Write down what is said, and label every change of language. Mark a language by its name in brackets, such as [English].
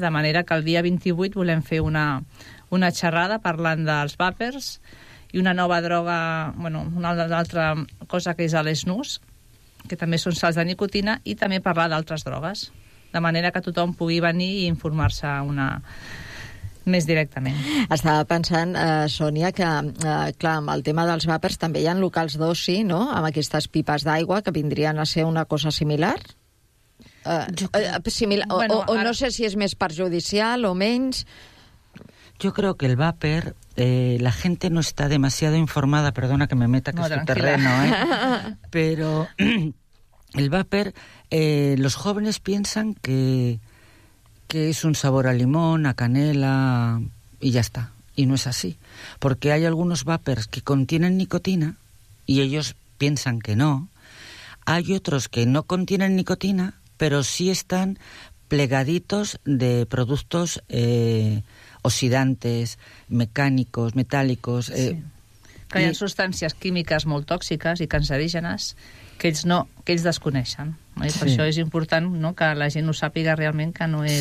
[Catalan] De manera que el dia 28 volem fer una xerrada parlant dels vapers i una nova droga, bueno, una altra cosa que és l'esnús, que també són sals de nicotina, i també parlar d'altres drogues, de manera que tothom pugui venir i informar-se una més directament. Estava pensant, Sònia, que, clar, amb el tema dels vapers també hi ha locals d'oci, no?, amb aquestes pipes d'aigua que vindrien a ser una cosa similar. No sé si és més perjudicial o menys. [Spanish] Yo creo que el vaper, la gente no está demasiado informada, perdona que me meta que no, es tranquila. Tu terreno, pero el vaper, los jóvenes piensan que es un sabor a limón, a canela, y ya está. Y no es así. Porque hay algunos vapers que contienen nicotina, y ellos piensan que no. Hay otros que no contienen nicotina, pero sí están plegaditos de productos oxidantes, mecánicos, metálicos. Sí. [Catalan] Hi ha sustàncies químiques molt tòxiques i cancerígenes que ells desconeixen. Sí. Per això és important, no?, que la gent ho sàpiga realment, que no és,